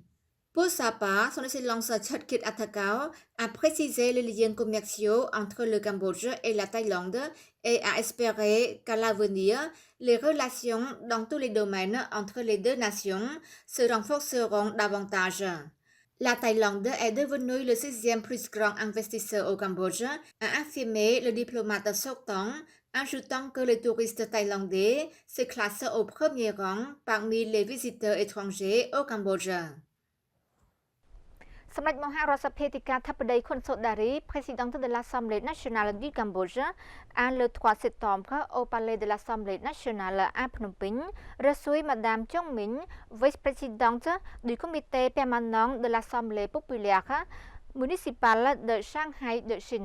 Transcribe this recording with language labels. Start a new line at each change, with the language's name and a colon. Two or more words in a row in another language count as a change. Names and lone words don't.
French: Pour sa part, son excellence Chakit Attagao a précisé les liens commerciaux entre le Cambodge et la Thaïlande et a espéré qu'à l'avenir, les relations dans tous les domaines entre les deux nations se renforceront davantage. La Thaïlande est devenue le sixième plus grand investisseur au Cambodge, a affirmé le diplomate sortant, ajoutant que les touristes thaïlandais se classent au premier rang parmi les visiteurs étrangers au Cambodge.
Khmer: សម្ដេចមហារដ្ឋសភាទីការធិបតីខុនសូដារី
French: Présidente de l'Assemblée nationale du Cambodge, a le 3 septembre au palais de l'Assemblée nationale à Phnom Penh, reçu Madame Chong Min, vice-présidente du comité permanent de l'Assemblée populaire municipale de Shanghai de Chine.